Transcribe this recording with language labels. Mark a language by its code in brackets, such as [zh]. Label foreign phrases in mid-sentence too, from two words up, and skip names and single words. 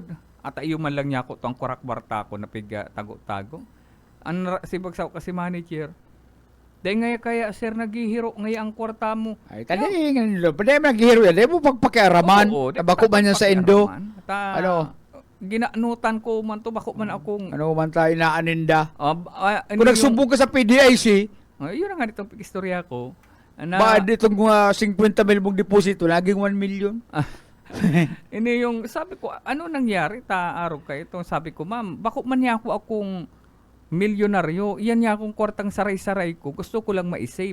[bik] At ayun man lang niya ako itong kurak-kwarta ko na tago-tago. Sibag sa kasi manager, dahil nga kaya sir naghihiro ngayon ang kwarta mo. Ay, tali nga. Pwede mo naghihiro yan. Dahil mo pagpakiaraman. Bako man yan sa Indo. Ginaanutan ko man to. Bako man akong... Ano man tayo naaninda. Kung [tl] nagsumbong ka sa PDIC, yun nga itong istorya ko. Ba itong 50 mil mong deposito, naging 1 million. Ini yung sabi ko, ano nangyari? [bik] Araw ka ito. Sabi ko, ma'am, bako man niya akong milyonaryo, iyan niya akong kwartang saray-saray ko, gusto ko lang ma-save.